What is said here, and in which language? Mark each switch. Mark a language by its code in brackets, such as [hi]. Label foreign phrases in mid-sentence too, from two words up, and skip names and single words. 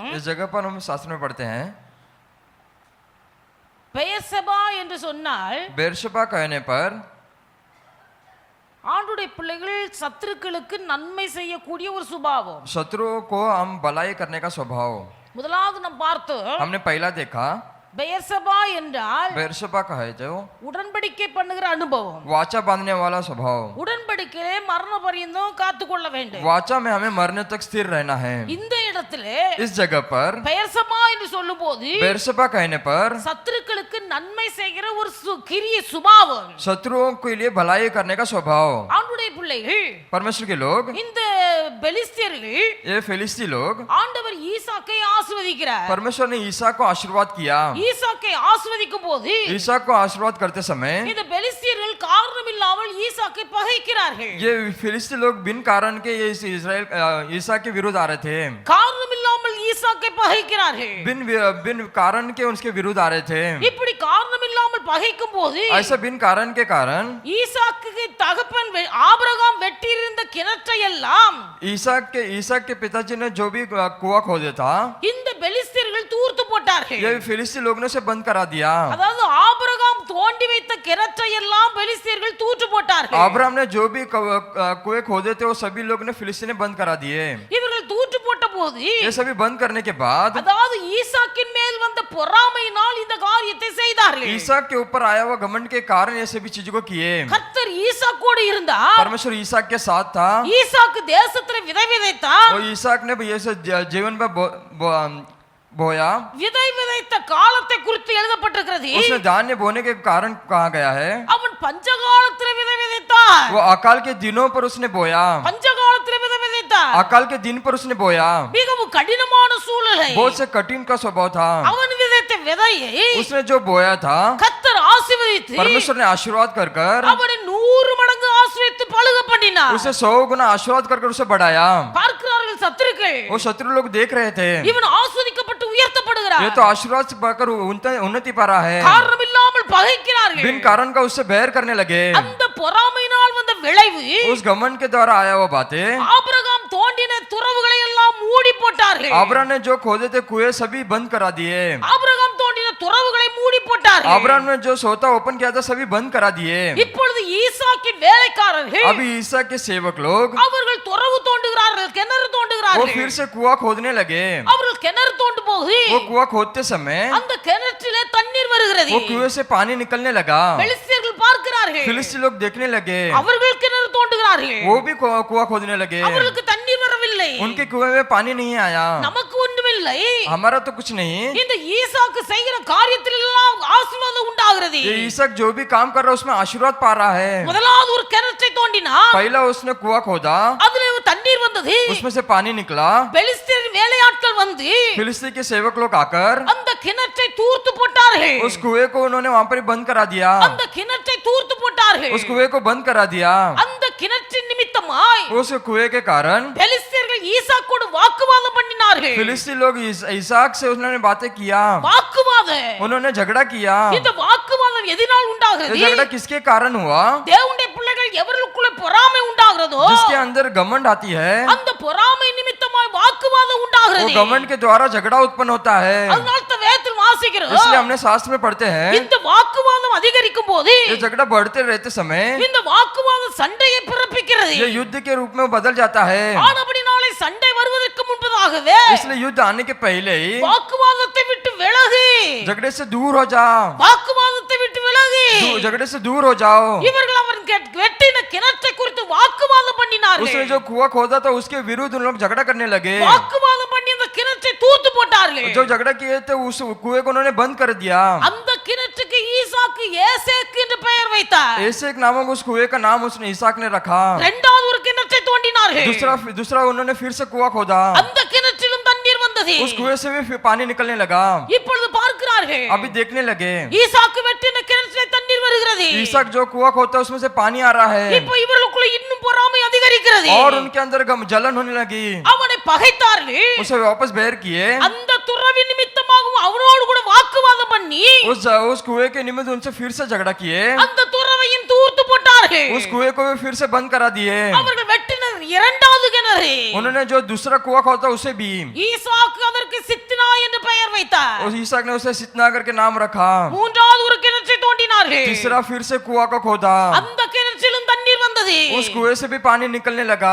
[hi] इस जगह पर हम शास्त्र में पढ़ते हैं [ta] பெயர்செபா என்று சொன்னால் [hi] बेरशबा कहने पर [ta] ஆண்டுடைய பிள்ளைகள் சத்துருக்களுக்கு நன்மை செய்யக்கூடிய ஒரு சுபாவம். [hi] शत्रुओं को हम भलाई करने का स्वभाव [ta] முதலாவது நாம் பார்த்தோம், [hi] हमने पहला देखा. [ta] பெயர்செபா என்றால் [hi] बेरशबा कहे जो [ta] உடன்படிக்கை பண்ணுகிற அனுபவம். [hi] वाचा बांधने वाला स्वभाव. [ta] உடன்படிக்கையிலே மரண பரியந்தம் காத்துக்கொள்ள வேண்டும். [hi] वाचा में हमें मरने तक स्थिर रहना है. [ta] இந்த இடத்திலே [hi] इस जगह पर [ta] பெயர்செபா என்று சொல்லும்போது [hi] बेरशबा कहने पर [ta] சத்துருக்களுக்கு நன்மை செய்கிற ஒரு கிரிய சுபாவம். [hi] शत्रुओं के लिए भलाई करने का स्वभाव. [ta] ஆண்டுடைய பிள்ளைகள், [hi] परमेश्वर के लोग, [ta] இந்த பெலிஸ்தியர்கள், [hi] ये फिलिस्ती लोग, [ta] ஆண்டவர் ஈசாக்கை ஆசீர்வதிக்கிறார். [hi] परमेश्वर ने ईसा को आशीर्वाद किया. [ta] ஈசாக்கை ஆசீர்வதிக்கும் போது [hi] ईसा को आशीर्वाद करते समय [ta] இந்த பெலிஸ்தியர்கள் காரணம் இல்லாமல் ஈசாக்கை பகைக்கிறார்கள். [hi] ये फिलिस्ती लोग बिन कारण के ये इस्राएल ईसा के विरुद्ध आ रहे थे. [ta] காரணம் இல்லாமல் ஈசாக்கை பகைக்கிறார்கள். [hi] बिन कारण के उसके विरुद्ध आ रहे थे. [ta] இப்படி காரணம் இல்லாமல் பகைக்கும் போது [hi] ऐसा बिन कारण के कारण [ta] ஈசாக்கு தகப்பன் ஆபிரகாம் வெட்டியிருந்த கிணற்றை எல்லாம் [hi] ईसा के पिताजी ने जो भी कुआं खोदा था [ta] இந்த பெலிஸ்தியர்கள் தூர்த்து போட்டார்கள். [hi] ये फिलिस्ती लोग ने उसे बंद करा दिया. [ta] அதாவது ஆபிரகாம் தோண்டி வைத்த கிணற்றை எல்லாம் பெலிஸ்தியர்கள் தூற்று போட்டார்கள். [hi] अब्राहम ने जो भी कुएं खोदे थे वो सभी लोग ने फिलिस्ती ने बंद करा दिए. [ta] இவர்கள் தூற்று போட்ட போது [hi] ये सभी बंद करने के बाद [ta] அதாவது ஈசாக்கின் மேல் வந்த பொறாமையினால் இந்த காரியத்தை செய்தார்கள். [hi] ईसा के ऊपर आया हुआ घमंड के कारण ये सभी चीजों को किए. [ta] கர்த்தர் ஈசாக்கோடு இருந்தார். [hi] परमेश्वर ईसा के साथ था. [ta] ஈசாக்கு தேசத்துல விதை விதைத்தார். [hi] और ईसाक ने ये जीवन में बोया. [ta] விதை விதைத்த காலத்தை குறித்து எழுதப்பட்டிருக்கிறது. [hi] उसने धान्य बोने के कारण कहा गया है. [ta] அவன் பஞ்சகாலத்துல விதை விதைத்தார். [hi] वो अकाल के दिनों पर उसने बोया. [ta] பஞ்சகாலத்துல விதை விதைத்தார். [hi] अकाल के दिन पर उसने बोया. [ta] மிகவும் கடினமான சூழ்நிலை. [hi] बहुत से कठिन का स्वभाव था. [ta] அவன் விதைத்த விதையை [hi] उसने जो बोया था [ta] கர்த்தர் ஆசீர்வதித்து [hi] परमेश्वर ने आशीर्वाद कर कर [ta] அவனை 100 மடங்கு ஆசீர்வதித்து பலுக பண்ணினார். [hi] उसे 100 गुना आशीर्वाद कर कर उसे बढ़ाया. [ta] பார்க்கிறார்கள் சத்துருக்கள், [hi] वो शत्रु लोग देख रहे थे [ta] இவன் ஆசீர்வதிக்கப்பட்டு உயர்த்தப்படுகிறார். [hi] ये तो आशीर्वाद से पाकर उन्नति पा रहा है. [ta] காரணம் இல்லாமல் பகைக்கிறார்கள். [hi] बिन कारण का उससे बैर करने लगे. [ta] அந்த பொறாமையினால் வந்த விளைவு [hi] उस घमंड के द्वारा आया हुआ बातें [ta] ஆபிரகாம் தோண்டின துறவுகளை எல்லாம் மூடி போட்டார்கள். [hi] अब्राहम ने जो खोदे थे कुएं सभी बंद करा दिए. [ta] ஆபிரகாம் தோண்டின துறவுகளை மூடி போட்டார்கள். [hi] अब्राहम ने जो सोता ओपन किया था सभी बंद करा दिए. [ta] இப்பொழுது ஈசாக்கின் வேலைக்காரர்கள் [hi] अभी ईसा के सेवक लोग [ta] அவர்கள் துறவு தோண்டுகிறார்கள், கிணறு [hi] वो [ta] தோண்டுகிறார்கள். [hi] फिर से कुआं खोदने लगे. [ta] அவர்கள் கிணறு தோண்டும் போது [hi] वो कुआं खोदते समय [ta] அந்த கிணற்றிலே தண்ணீர் வருகிறது. [hi] वो कुएं से पानी निकलने लगा. [ta] பெலிஸ்தியர்கள் பார்க்கிறார்கள், [hi] फिलिस्ती लोग देखने लगे. [ta] அவர்கள் கிணறு தோண்டுகிறார்கள், [hi] वो भी कुआं खोदने लगे. [ta] அவர்களுக்கு தண்ணீர் வரவில்லை. [hi] उनके कुएं में पानी नहीं आया. [ta] நமக்கு ஒன்றுமில்லை. [hi] हमारा तो कुछ नहीं. [ta] இந்த ஈசாக்கு செய்கிற காரியத்தில் எல்லாம் ஆசீர்வாதம் உண்டாகிறது. [hi] ये ईसाक जो भी काम कर रहा है उसमें आशीर्वाद पा रहा है. [ta] முதலாவது ஒரு கிணற்றை தோண்டினா [hi] पहला उसने कुआं खोदा, [ta] அதுல தண்ணீர் வந்தது. [hi] उसमें से पानी निकला. [ta] பெலிஸ்தியர் வேலையாட்கள் வந்து [hi] फिलिस्ती के सेवक लोग आकर [ta] அந்த கிணற்றை தூர்த்து போட்டார்கள். [hi] उस कुएं को उन्होंने वहां पर ही बंद करा दिया. [ta] அந்த கிணற்றை தூர்த்து போட்டார்கள். [hi] उस कुएं को बंद करा दिया. [ta] அந்த கிணற்றின் நிமித்தமாய் [hi] उस कुएं के कारण [ta] பெலிஸ்தியர்கள் ஈசாக்கோடு வாக்குவாதம் பண்ணினார்கள். [hi] फिलिस्ती लोग ईसाक से उन्होंने बातें किया. [ta] வாக்குவாதம். [hi] उन्होंने झगड़ा किया. [ta] இந்த வாக்குவாதம் எதனால் [hi] ये [ta] உண்டாகிறது? [hi] झगड़ा किसके कारण हुआ? [ta] தேவனுடைய பிள்ளைகள் எவர்களுக்குள்ள பொறாமை உண்டாகிறதோ வருகிறதோ [hi] जिसके अंदर घमंड आती है [ta] அந்த பொறாமை நிமித்தமாய் வாக்குவாதம் [hi] वो [ta] உண்டாகிறது. [hi] घमंड के द्वारा झगड़ा उत्पन्न होता है। [ta] அதனால தான் வேதத்தில் வாசிக்கிறோம். [hi] इसलिए हमने शास्त्र में पढ़ते हैं [ta] இந்த வாக்குவாதம் அதிகரிக்கும் போது [hi] ये झगड़ा बढ़ते रहते समय [ta] இந்த வாக்குவாதம் சண்டையை பிறப்பிக்கிறது. [hi] ये युद्ध के रूप में बदल जाता है। [ta] ஆனபடினாலே சண்டை வருவதற்கு முன்பதாகவே [hi] इसलिए युद्ध आने के पहले ही [ta] வாக்குவாதத்தை விட்டு விலகு. [hi] झगड़े से दूर हो जाओ, [ta] வாக்குவாதத்தை விட்டு விலகு. [hi] झगड़े से दूर हो जाओ। [ta] இவர்கள் அவன் வெட்டின கிணற்றை குறித்து வாக்குவாதம் பண்ணினார்கள். [hi] उसने जो कुआं खोदा था उसके विरुद्ध उन लोग झगड़ा करने लगे। [ta] வாக்குவாதம் பண்ணி அந்த கிணற்றை தூத்து போட்டார்கள். [hi] जो झगड़ा किए थे उस कुएं को उन्होंने बंद कर दिया। [ta] அந்த கிணற்றுக்கு ஈசாக்கு ஏசேக்கு என்று பெயர் வைத்தார். [hi] एसेक नामक उस कुएं का नाम उसने इसहाक ने रखा। [ta] இரண்டாவது ஒரு கிணற்றை தோண்டினார்கள். [hi] दूसरा उन्होंने फिर से कुआं खोदा। [ta] அந்த கிணற்றிலும் தண்ணீர் வந்தது. [hi] उस कुएं से भी फिर पानी निकलने लगा। [ta] இப்பொழுது பார்க்கிறார்கள் [hi] अभी देखने लगे [ta] ஈசாக்கு வெட்டின கிணற்றிலே தண்ணீர் வருகிறது. [hi] इसहाक जो कुआं खोदता है उसमें से पानी आ रहा है [ta] இப்போ இவர்களுக்குள்ள இன்னும் பொறாமை அதிகரிக்கிறது. [hi] और उनके अंदर जलन होने लगी। [ta] அவனை பகைத்தார்கள். [hi] उसे वापस बैर किए। [ta] அந்த துறவி நிமித்தமாகவும் அவனோடு கூட வாக்குவாதம் பண்ணி [hi] उस कुएं के निमित्त उनसे फिर से झगड़ा किए। [ta] அந்த துறவையும் தூர்த்து போட்டார்கள். [hi] उस कुएं को भी फिर से बंद करा दिए। [ta] அவர்கள் வெட்டின இரண்டாவது கிணறு. [hi] उन्होंने जो दूसरा कुआं खोदा उसे भी [ta] ஈசாக்கு அதற்கு சித்னா என்று பெயர் வைத்தார். [hi] उस इसहाक ने उसे सितना करके नाम रखा। [ta] மூன்றாவது ஒரு கிணற்றை தோண்டினார்கள். [hi] तीसरा फिर से कुआं को खोदा। [ta] அந்த கிணற்றிலும் தண்ணீர் வந்தது. [hi] उस कुएं से भी पानी निकलने लगा।